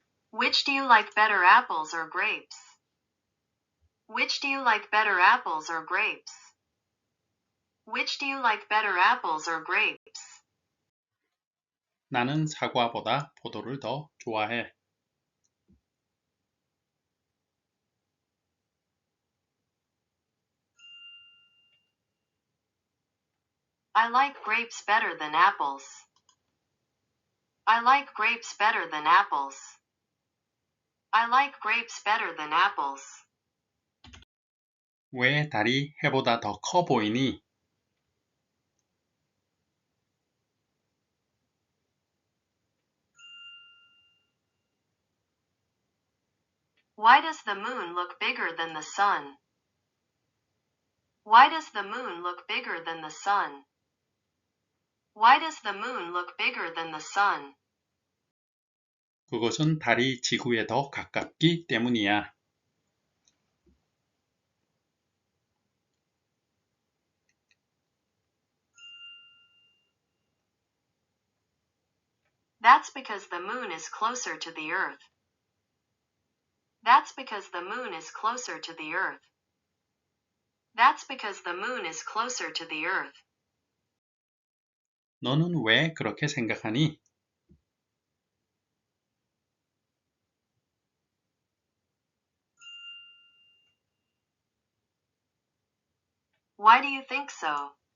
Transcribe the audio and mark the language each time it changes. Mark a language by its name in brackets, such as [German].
[English] Which do you like better, apples or grapes? Which do you like better, apples or grapes? Which do you like better, apples or grapes? [Korean] 나는 사과보다 포도를 더 좋아해. [English] I like grapes better than apples. I like grapes better than apples. I like grapes better than apples. [Korean] 왜 달이 해보다 더 커 보이니? [English] Why does the moon look bigger than the sun? Why does the moon look bigger than the sun? Why does the moon look bigger than the sun? [Korean] 그것은 달이 지구에 더 가깝기 때문이야. [English] That's because the moon is closer to the earth. That's because the moon is closer to the earth. That's because the moon is closer to the earth. [Korean] 너는 왜 그렇게 생각하니? [English] Why do you think so?